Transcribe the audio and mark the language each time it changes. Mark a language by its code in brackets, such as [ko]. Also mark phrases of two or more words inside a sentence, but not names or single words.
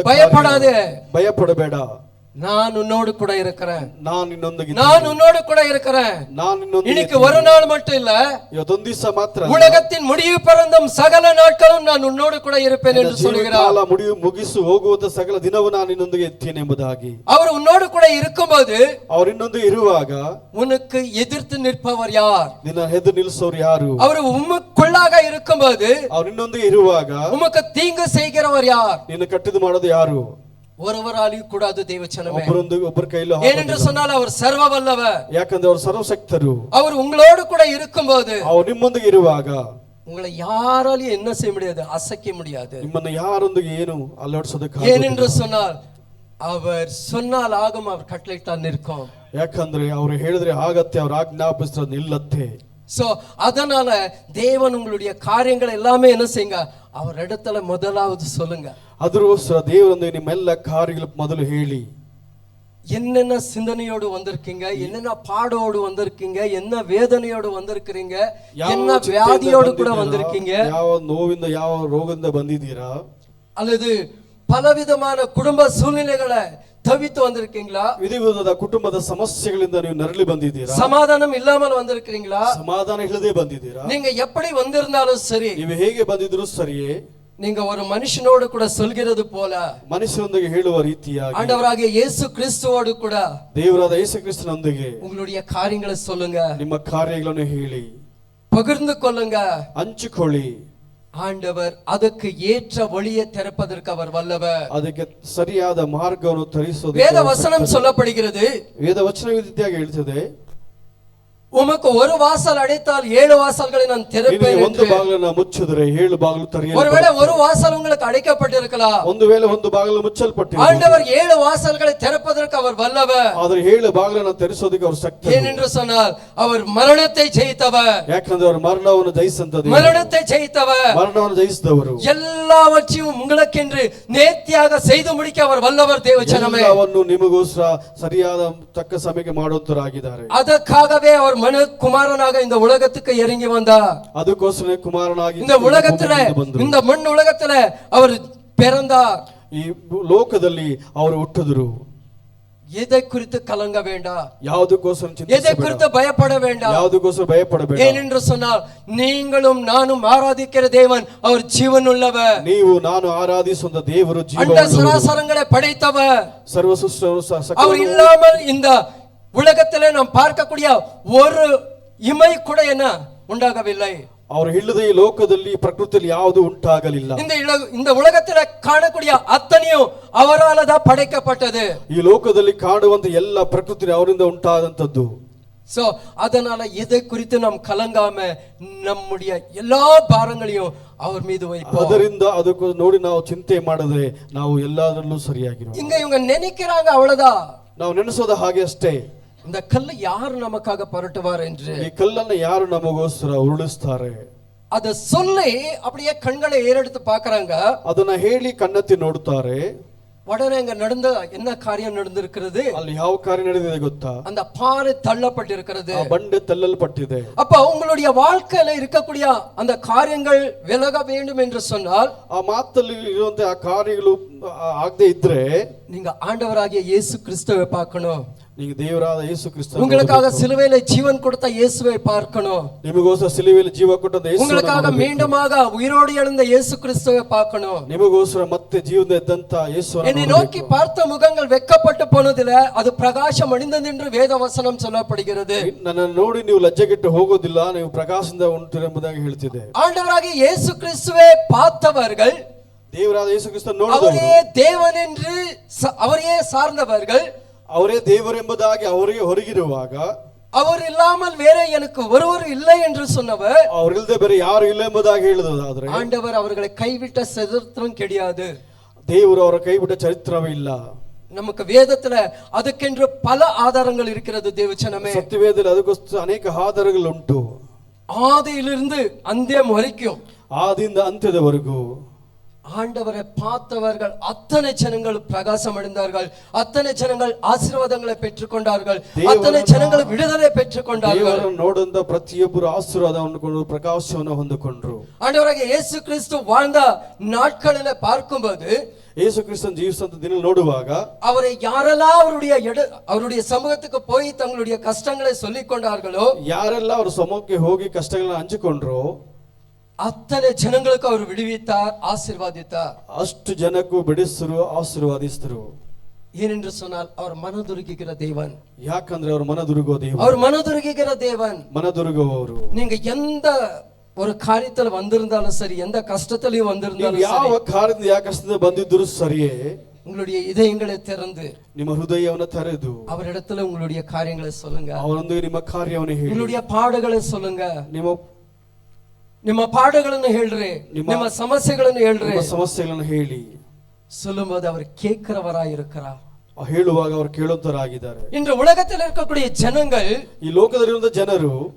[ta] பயப்படாதே, [kn] ಭಯಪಡಬೇಡ, [ta] நான் உன்னோடு கூட இருக்கிறேன், [kn] ನಾನು ನಿನ್ನೊಂದಿಗೆ, [ta] நான் உன்னோடு கூட இருக்கிறேன். [kn] ನಾನು ನಿನ್ನೊಂದಿಗೆ. [ta] இன்னைக்கு ஒரு நாள் மட்டும் இல்ல, [kn] ಇವತ್ತೊಂದು ದಿವಸ ಮಾತ್ರ, [ta] உலகத்தின் முடிவு பறந்தும் சகல நாட்களும் நான் உன்னோடு கூட இருப்பேன் என்று சொல்கிறார். [kn] ಮುಗಿಸು ಹೋಗುವಂತ ಸಕಲ ದಿನವೂ ನಾನು ನಿನ್ನೊಂದಿಗೆ ಇರ್ತೇನೆ ಎಂಬುದಾಗಿ. [ta] அவர் உன்னோடு கூட இருக்கும்போது, [kn] அவர் ಇನ್ನೊಂದು ಇರುವಾಗ [ta] உனக்கு எதிர்த்து நிற்பவர் யார்? [kn] ನಿನ್ನ ಎದುರು ನಿಲ್ಲಿಸೋರು ಯಾರು? [ta] அவர் உமக்குள்ளாக இருக்கும்போது, [kn] அவர் ಇನ್ನೊಂದಿಗೆ ಇರುವಾಗ [ta] உமக்கு தீங்கு செய்கிறவர் யார்? [kn] ನಿನ್ನ ಕಟ್ಟಿದು ಮಾಡೋದು ಯಾರು? [ta] ஒருவராலையும் கூடாது தேவச்சனமே. [kn] ಒಬ್ಬರ ಕೈಲೂ [ta] ஏனென்று சொன்னால் அவர் சர்வ வல்லவர். [kn] ಯಾಕಂದ್ರೆ ಅವರು ಸರ್ವಶಕ್ತರು. [ta] அவர் உங்களோடு கூட இருக்கும்போது, [kn] ಅವರು ನಿಮ್ಮೊಂದಿಗೆ ಇರುವಾಗ [ta] உங்களை யாராலையும் என்ன செய்ய முடியாது, அசைக்க முடியாது. [kn] ನಿಮ್ಮನ್ನು ಯಾರೊಂದಿಗೆ ಏನು ಅಲ್ಲಾಡಿಸೋದಕ್ಕೆ. [ta] ஏனென்று சொன்னால் அவர் சொன்னால் ஆகும், அவர் கட்டளையிட்டால் நிற்கும். [kn] ಯಾಕಂದ್ರೆ ಅವರು ಹೇಳಿದ್ರೆ ಆಗತ್ತೆ, ಅವರು ಆಜ್ಞಾಪಿಸಿದ್ರೆ ನಿಲ್ಲತ್ತೆ. [ta] சோ அதனால தேவன் உங்களுடைய காரியங்கள் எல்லாமே என்ன செய்யுங்க, அவர் இடத்துல முதலாவது சொல்லுங்க. [kn] ಅದಕ್ಕೋಸ್ಕರ ದೇವರೊಂದಿಗೆ ನಿಮ್ಮೆಲ್ಲ ಕಾರ್ಯಗಳು ಮೊದಲು ಹೇಳಿ. [ta] என்னென்ன சிந்தனையோடு வந்திருக்கீங்க, என்னென்ன பாடோடு வந்திருக்கீங்க, என்ன வேதனையோடு வந்திருக்கிறீங்க, என்ன வியாதியோடு கூட வந்திருக்கீங்க, [kn] ಯಾವ ನೋವಿಂದ ಯಾವ ರೋಗದಿಂದ ಬಂದಿದ್ದೀರಾ, [ta] அல்லது பலவிதமான குடும்ப சூழ்நிலைகளை தவித்து வந்திருக்கீங்களா, [kn] ವಿಧವಿಧದ ಕುಟುಂಬದ ಸಮಸ್ಯೆಗಳಿಂದ ನೀವು ನರಳಿ ಬಂದಿದ್ದೀರಾ, [ta] சமாதானம் இல்லாமல் வந்திருக்கிறீங்களா, [kn] ಸಮಾಧಾನ ಇಲ್ಲದೆ ಬಂದಿದ್ದೀರಾ, [ta] நீங்க எப்படி வந்திருந்தாலும் சரி, [kn] ನೀವು ಹೇಗೆ ಬಂದಿದ್ರು ಸರಿಯೇ, [ta] நீங்க ஒரு மனுஷனோடு கூட சொல்கிறது போல [kn] ಮನುಷ್ಯನೊಂದಿಗೆ ಹೇಳುವ ರೀತಿಯಾಗಿ [ta] ஆண்டவராகிய இயேசு கிறிஸ்துவோடு கூட [kn] ದೇವರಾದ ಯೇಸು ಕ್ರಿಸ್ತನೊಂದಿಗೆ [ta] உங்களுடைய காரியங்களை சொல்லுங்க, [kn] ನಿಮ್ಮ ಕಾರ್ಯಗಳನ್ನು ಹೇಳಿ, [ta] பகிர்ந்து கொள்ளுங்க, [kn] ಹಂಚಿಕೊಳ್ಳಿ. [ta] ஆண்டவர் ಅದಕ್ಕೆ ஏற்ற வழியை திறப்பதற்கு அவர் வல்லவர். [kn] ಅದಕ್ಕೆ ಸರಿಯಾದ ಮಾರ್ಗವನ್ನು ತರಿಸುವುದು [ta] வேத வசனம் சொல்லப்படுகிறது. [kn] ವೇದ ವಚನ ಈ ರೀತಿಯಾಗಿ ಹೇಳ್ತದೆ, [ta] உமக்கு ஒரு வாசல் அடைத்தால் 7 வாசல்களை நான் திறப்பேன். [kn] ಒಂದು ಬಾಗಿಲನ್ನು ಮುಚ್ಚಿದರೆ 7 ಬಾಗಿಲು ತೆರೆಯಲ್ಪಡುತ್ತವೆ. [ta] ஒருவேளை ஒரு வாசல் உங்களுக்கு அடைக்கப்பட்டிருக்கலாம், [kn] ಒಂದು ವೇಳೆ ಒಂದು ಬಾಗಿಲು ಮುಚ್ಚಲ್ಪಟ್ಟಿದೆ. [ta] ஆண்டவர் 7 வாசல்களை திறப்பதற்கு அவர் வல்லவர். [kn] ಆದರೆ 7 ಬಾಗಿಲನ್ನು ತೆರೆಸೋದಕ್ಕೆ ಅವರು ಶಕ್ತರು. [ta] ஏனென்று சொன்னால் அவர் மரணத்தை ஜெயித்தவர். [kn] ಯಾಕಂದ್ರೆ ಅವರು ಮರಣವನ್ನು ಜಯಿಸಿದಂತದ್ದು, [ta] மரணத்தை ஜெயித்தவர், [kn] ಮರಣವನ್ನು ಜಯಿಸಿದವರು, [ta] எல்லாவற்றையும் உங்களுக்கென்று நேர்த்தியாக செய்து முடிக்க அவர் வல்லவர். தேவஜனமே, [kn] ಎಲ್ಲವನ್ನು ನಿಮಗೋಸ್ಕರ ಸರಿಯಾದ ತಕ್ಕ ಸಮಯಕ್ಕೆ ಮಾಡುವಂತರಾಗಿದ್ದಾರೆ. [ta] அதற்காகவே அவர் மனு குமாரனாக இந்த உலகத்துக்கு இறங்கி வந்தார். [kn] ಅದಕ್ಕೋಸ್ಕರ ಕುಮಾರನಾಗಿ [ta] இந்த உலகத்துல, இந்த மண் உலகத்துல அவர் பிறந்தார். [kn] ಈ ಲೋಕದಲ್ಲಿ ಅವರು ಹುಟ್ಟಿದರು. [ta] எதை குறித்து கலங்க வேண்டாம், [kn] ಯಾವುದಕ್ಕೋಸ್ಕರ [ta] எதை குறித்து பயப்பட வேண்டாம், [kn] ಯಾವುದಕ್ಕೋಸ್ಕರ ಭಯಪಡಬೇಡ. [ta] ஏனென்று சொன்னால் நீங்களும் நானும் ஆராதிக்கிற தேவன் அவர் ஜீவனுள்ளவர். [kn] ನೀವು ನಾನು ಆರಾಧಿಸುವ ದೇವರು [ta] அண்ட [kn] ಜೀವವುಳ್ಳವರು, [ta] சராசரங்களை படைத்தவர். [kn] ಸರ್ವ ಸೃಷ್ಟರು [ta] அவர் இல்லாமல் இந்த உலகத்திலே நாம் பார்க்கக்கூடிய ஒரு இமை கூட என்ன உண்டாகவில்லை. [kn] ಅವರು ಇಲ್ಲದೆ ಈ ಲೋಕದಲ್ಲಿ ಪ್ರಕೃತಿಯಲ್ಲಿ ಯಾವುದು ಉಂಟಾಗಲಿಲ್ಲ. [ta] இந்த உலகத்திலே காணக்கூடிய அத்தனையும் அவரால் தான் படைக்கப்பட்டது. [kn] ಈ ಲೋಕದಲ್ಲಿ ಕಾಣುವಂತ ಎಲ್ಲ ಪ್ರಕೃತಿ ಅವರಿಂದ ಉಂಟಾದಂತದ್ದು. [ta] சோ அதனால இதை குறித்து நாம் கலங்காம நம்முடைய எல்லா பாரங்களையும் அவர் மீது வைப்போம். [kn] ಅದರಿಂದ ಅದಕ್ಕೆ ನೋಡಿ ನಾವು ಚಿಂತೆ ಮಾಡಿದ್ರೆ ನಾವು ಎಲ್ಲದರಲ್ಲೂ ಸರಿಯಾಗಿರೋ. [ta] இங்க இவங்க நினைக்கிறாங்க அவ்வளவுதான், [kn] ನಾವು ನೆನೆಸೋದ ಹಾಗೆ ಅಷ್ಟೇ. [ta] இந்த கல்லை யார் நமக்காக புரட்டுவார் என்று. [kn] ಈ ಕಲ್ಲನ್ನು ಯಾರು ನಮಗೋಸ್ಕರ ಉರುಳಿಸ್ತಾರೆ, [ta] அத சொல்லி அப்படியே கண்களை ஏறெடுத்து பாக்குறாங்க. [kn] ಅದನ್ನ ಹೇಳಿ ಕಣ್ಣೆತ್ತಿ ನೋಡ್ತಾರೆ. [ta] உடனே அங்க நடந்த என்ன காரியம் நடந்திருக்கிறது, [kn] ಅಲ್ಲಿ ಯಾವ ಕಾರ್ಯ ನಡೆದಿದೆ ಗೊತ್ತಾ? [ta] அந்த பாறை தள்ளப்பட்டிருக்கிறது, [kn] ಆ ಬಂಡೆ ತಳ್ಳಲ್ಪಟ್ಟಿದೆ. [ta] அப்ப உங்களுடைய வாழ்க்கையில இருக்கக்கூடிய அந்த காரியங்கள் விலக வேண்டும் என்று சொன்னால், [kn] ಆ ಮಾತಲ್ಲಿ ಇರುವಂತ ಆ ಕಾರ್ಯಗಳು ಆಗದೆ ಇದ್ರೆ [ta] நீங்க ஆண்டவராகிய இயேசு கிறிஸ்துவை பார்க்கணும். [kn] ನೀವು ದೇವರಾದ ಯೇಸು ಕ್ರಿಸ್ತನ, [ta] உங்களுக்காக சிலுவையில ஜீவன் கொடுத்த இயேசுவை பார்க்கணும். [kn] ನಿಮಗೋಸ್ಕರ ಸಿಲುವೆಯಲ್ಲಿ ಜೀವ ಕೊಟ್ಟ ಯೇಸು, [ta] உங்களுக்காக மீண்டுமாக உயிரோடு எழுந்த இயேசு கிறிஸ்துவை பார்க்கணும். [kn] ನಿಮಗೋಸ್ಕರ ಮತ್ತೆ ಜೀವದ ಎದ್ದಂತ ಯೇಸುವನ್ನು [ta] என்னை நோக்கி பார்த்த முகங்கள் வெட்கப்பட்டு போனதில்ல, அது பிரகாசம் அடைந்தது என்று வேத வசனம் சொல்லப்படுகிறது. [kn] ನನ್ನನ್ನು ನೋಡಿ ನೀವು ಲಜ್ಜೆಗೆಟ್ಟು ಹೋಗೋದಿಲ್ಲ, ನೀವು ಪ್ರಕಾಶದಿಂದ ಉಂಟೆಂಬುದಾಗಿ ಹೇಳ್ತಿದೆ. [ta] ஆண்டவராகிய இயேசு கிறிஸ்துவை பார்த்தவர்கள், [kn] ದೇವರಾದ ಯೇಸು ಕ್ರಿಸ್ತನ [ta] அவரே [kn] ನೋಡಿದವರು, [ta] தேவன் என்று அவரையே சார்ந்தவர்கள், [kn] ಅವರೇ ದೇವರೆಂಬುದಾಗಿ ಅವರಿಗೆ ಹೊರಗಿರುವಾಗ, [ta] அவர் இல்லாமல் வேற எனக்கு ஒருவர் இல்லை என்று சொன்னவர், [kn] ಅವರಿಲ್ಲದೆ ಬೇರೆ ಯಾರು ಇಲ್ಲ ಎಂಬುದಾಗಿ ಹೇಳಿದಾದ್ರೆ, [ta] ஆண்டவர் அவர்களை கைவிட்ட சரித்திரம் கிடையாது. [kn] ದೇವರು ಅವರ ಕೈ ಬಿಟ್ಟ ಚರಿತ್ರವೇ ಇಲ್ಲ. [ta] நமக்கு வேதத்துல அதுக்கென்று பல ஆதாரங்கள் இருக்கிறது. தேவச்சனமே, [kn] ಸತ್ಯವೇದದಲ್ಲಿ ಅದಕ್ಕೋಸ್ಕರ ಅನೇಕ ಆಧಾರಗಳು ಉಂಟು. [ta] ஆதியிலிருந்து அந்தியம் வரைக்கும், [kn] ಆದಿಯಿಂದ ಅಂತ್ಯದವರೆಗೂ [ta] ஆண்டவரை பார்த்தவர்கள் அத்தனை ஜனங்கள் பிரகாசம் அடைந்தார்கள், அத்தனை ஜனங்கள் ஆசீர்வாதங்களை பெற்றுக்கொண்டார்கள், அத்தனை ஜனங்கள் விடுதலை பெற்றுக்கொண்டார்கள். [kn] ನೋಡಿದ ಪ್ರತಿಯೊಬ್ಬರು ಆಶೀರ್ವಾದವನ್ನು ಕೊಂಡು ಪ್ರಕಾಶವನ್ನು ಹೊಂದಿಕೊಂಡ್ರು. [ta] ஆண்டவராகிய இயேசு கிறிஸ்து வாழ்ந்த நாட்களில பார்க்கும்போது, [kn] ಯೇಸು ಕ್ರಿಸ್ತನ ಜೀವಿಸಿದ ದಿನ ನೋಡುವಾಗ, [ta] அவரை யாரெல்லாம் அவருடைய சமூகத்துக்கு போய் தங்களுடைய கஷ்டங்களை சொல்லிக் கொண்டார்களோ, [kn] ಯಾರೆಲ್ಲ ಅವರ ಸಮೂಹಕ್ಕೆ ಹೋಗಿ ಕಷ್ಟಗಳನ್ನ ಹಂಚಿಕೊಂಡ್ರು, [ta] அத்தனை ஜனங்களுக்கு அவர் விடுவித்தார், ஆசீர்வாதித்தார். [kn] ಅಷ್ಟು ಜನಕ್ಕೂ ಬಿಡಿಸಿರು, ಆಶೀರ್ವಾದಿಸಿದರು. [ta] ஏனென்று சொன்னால் அவர் மனதுருகுகிற தேவன். [kn] ಯಾಕಂದ್ರೆ ಅವರು ಮನದುರುಗೋ ದೇವರು, [ta] அவர் மனதுருகுகிற தேவன். [kn] ಮನದುರುಗುವವರು. [ta] நீங்க எந்த ஒரு காரியத்துல வந்திருந்தாலும் சரி, எந்த கஷ்டத்திலையும் வந்திருந்தாலும் [kn] ಯಾವ ಕಾರ್ಯದಿಂದ ಯಾವ ಕಷ್ಟದಿಂದ ಬಂದಿದ್ರು ಸರಿಯೇ, [ta] உங்களுடைய இதயங்களை திறந்து [kn] ನಿಮ್ಮ ಹೃದಯವನ್ನು ತೆರೆದು [ta] அவரிடத்துல உங்களுடைய காரியங்களை சொல்லுங்க. [kn] ಅವರೊಂದಿಗೆ ನಿಮ್ಮ ಕಾರ್ಯವನ್ನು ಹೇಳಿ. [ta] உங்களுடைய பாடுகளை சொல்லுங்க. [kn] ನಿಮ್ಮ பாடுಗಳನ್ನು ಹೇಳ್ರಿ, ನಿಮ್ಮ ಸಮಸ್ಯೆಗಳನ್ನು ಹೇಳ್ರಿ. ನಿಮ್ಮ ಸಮಸ್ಯೆಗಳನ್ನು ಹೇಳಿ. [ta] சொல்லும்போது அவர் கேட்கிறவராய் இருக்கிறார். [kn] ಹೇಳುವಾಗ ಅವರು ಕೇಳುವಂತರಾಗಿದ್ದಾರೆ. [ta] இன்று உலகத்தில் இருக்கக்கூடிய ஜனங்கள், [kn] ಈ ಲೋಕದಲ್ಲಿರುವ ಜನರು